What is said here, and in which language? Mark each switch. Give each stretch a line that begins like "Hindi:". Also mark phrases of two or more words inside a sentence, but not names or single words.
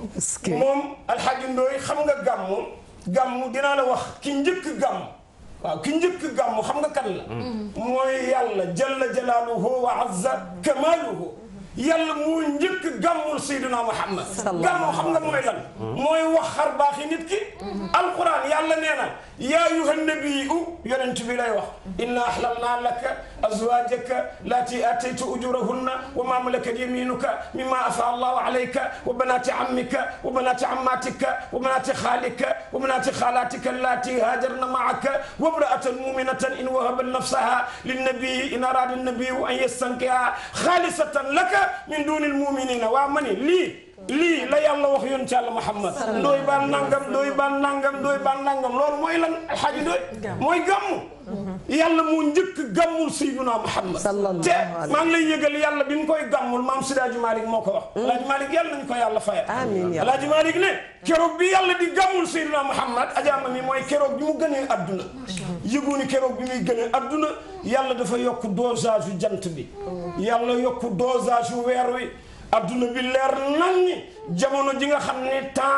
Wolof: moom Alxaaji Ndooy xam nga gàmmu dinaa la wax ki njëkk gàmm waaw ki njëkk gàmm xam nga kan la mooy yàlla
Arabic: جل جلاله وعز كماله
Wolof: yàlla moo njëkk gàmmul Seydina Muhammad gàmmu xam nga mooy lan mooy wax xar baaxi nit ki alquran yàlla nee na
Arabic: يا أيها النبي
Wolof: yonent bi lay wax
Arabic: إنا أحللنا لك أزواجك اللاتي آتيت أجورهن وما ملكت يمينك مما أفاء الله عليك وبنات عمك وبنات عماتك وبنات خالك وبنات خالاتك اللاتي هاجرن معك وامرأة مؤمنة إن وهبت نفسها للنبي إن أراد النبي أن يستنكحها خالصة لك من دون المؤمنين
Wolof: waa ma ni lii lii la yàlla wax yoon ci Yàlla Muhammad ndooy baan nangam ndooy baan nangam ndooy baan nangam loolu mooy lan alxaaji ndooy mooy gàmmu yàlla moo njëkk gàmmul Seydina Muhammad te maa ngi lay yëgal yàlla bi mu koy gàmmul maam Seydi Hadji Malick moo ko wax Alaaji Malick yàlla nañu ko yàlla fayal Alaaji Malick ne keroog bi yàlla di gàmmul Seydina Muhammad ajaama mi mooy keroog bi mu gënee adduna yëgu ni keroog bi muy gënee adduna yàlla dafa yokk dosage yu jant bi yàlla yokk dosage yu weer wi adduna bi leer naññi jamono ji nga xam ne